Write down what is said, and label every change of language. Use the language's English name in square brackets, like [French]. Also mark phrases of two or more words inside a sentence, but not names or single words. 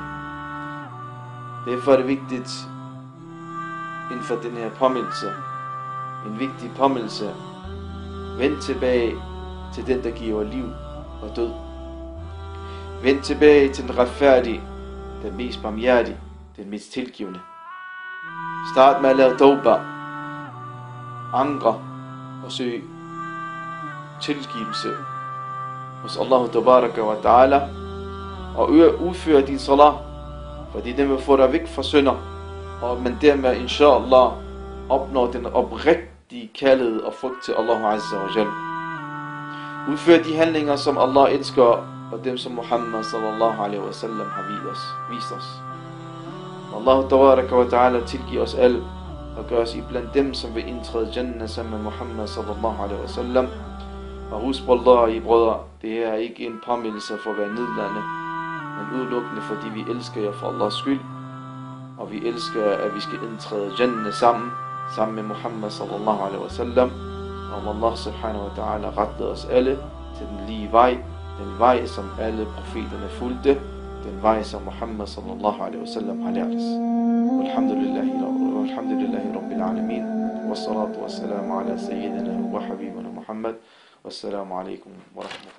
[Danish] Derfor er det vigtigt inden for den her påmindelse, en vigtig påmindelse: vend tilbage til den, der giver liv og død. Vend tilbage til den retfærdige, den mest barmhjertige, den mest tilgivende. Start med at lave tawba, angre og søge tilgivelse hos [Arabic] الله تبارك وتعالى, [Danish] og udføre din salat, fordi den vil få dig væk fra synder, og man dermed inshallah opnår den oprigtige kærlighed og frygt til [Arabic] الله عز وجل. [Danish] Udfør de handlinger, som Allah elsker, og dem som Muhammad [Arabic] صلى الله عليه وسلم [Danish] har vist os. [Arabic] الله تبارك وتعالى [Danish] tilgiver os alle og gør os iblandt dem, som vil indtræde Jannah sammen med Muhammad [Arabic] صلى الله عليه وسلم. [Danish] Og husk på Allah, I brødre, det er ikke en påmindelse for at være nedladende, men udelukkende fordi vi elsker jer for Allahs skyld, og vi elsker, at vi skal indtræde Jannah sammen med Muhammad [Arabic] صلى الله عليه وسلم. [Danish] Og [Arabic] الله سبحانه وتعالى [Danish] rettede os alle til den lige vej, den vej som alle profeterne fulgte, den vej som Muhammad [Arabic] صلى الله عليه وسلم [Danish] har lært os. [Arabic] والحمد لله رب العالمين، والصلاة والسلام على سيدنا وحبيبنا محمد. والسلام عليكم ورحمة الله.